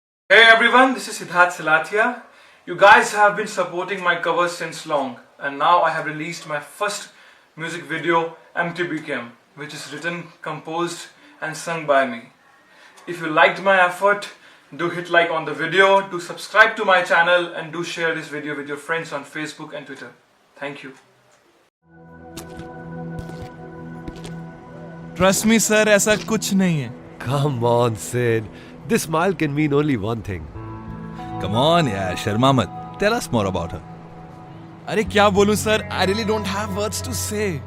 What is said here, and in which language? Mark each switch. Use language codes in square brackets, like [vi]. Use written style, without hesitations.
[en] Hey everyone, this is Siddharth Silathia. You guys have been supporting my covers since long, and now I have released my first music video, MTBKM, which is written, composed and sung by me. If you liked my effort, do hit like on the video, do subscribe to my channel, and do share this video with your friends on Facebook and Twitter. Thank you. Trust me sir, [hi] ऐसा कुछ नहीं है। [en] Come on, Sid. This smile can mean only one thing. Come on, yeah, [hi] Sharma मत. [en] Tell us more about her. [hi] अरे क्या बोलूं sir, [en] I really don't have words to say.